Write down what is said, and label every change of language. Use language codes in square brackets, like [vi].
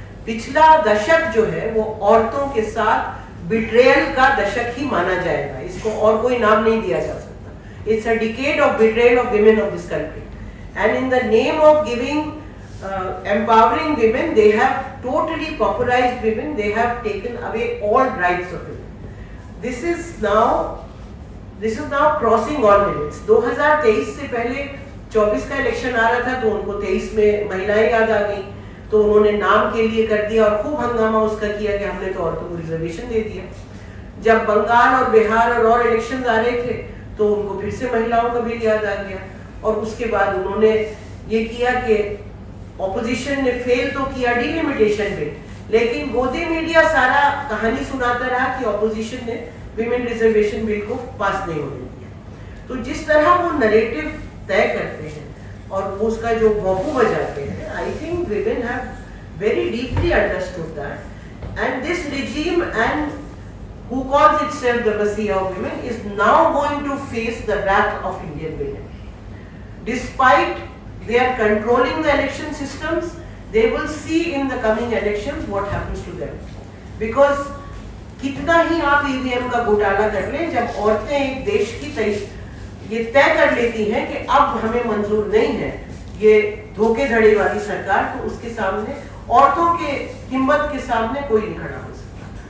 [hi] पिछला दशक जो है वो औरतों के साथ बिट्रेयल का दशक ही माना जाएगा, इसको और कोई नाम नहीं दिया जा सकता। [en] It's a decade of betrayal of women of this country, and in the name of giving empowering women, they have totally pauperized women, they have taken away all rights of women. This is now crossing all limits. [hi] 2023 से पहले 24 का election आ रहा था तो उनको 23 में महिलाएं याद आ गई, तो उन्होंने नाम के लिए कर दिया और खूब हंगामा उसका किया कि हमने तो औरतों को रिजर्वेशन दे दिया। जब बंगाल और बिहार और इलेक्शन आ रहे थे तो उनको फिर से महिलाओं का बिल याद आ गया, और उसके बाद उन्होंने ये किया कि ऑपोजिशन ने फेल तो किया डिलिमिटेशन बिल, लेकिन गोदी मीडिया सारा कहानी सुनाता रहा कि ऑपोजिशन ने विमेन रिजर्वेशन बिल को पास नहीं होने दिया। तो जिस तरह वो नरेटिव तय करते हैं और उसका जो भोंपू बजाते हैं, [en] I think women have very deeply understood that, and this regime and who calls itself the Messiah of women is now going to face the wrath of Indian women. Despite they are controlling the election systems, they will see in the coming elections what happens to them. [hi] Because कितना ही आप EVM का घोटाला कर लें, जब औरतें एक देश की ये तय कर लेती हैं कि अब हमें मंजूर नहीं है ये धोखेधड़ी वाली सरकार, तो उसके सामने औरतों के हिम्मत के सामने कोई नहीं खड़ा हो सकता।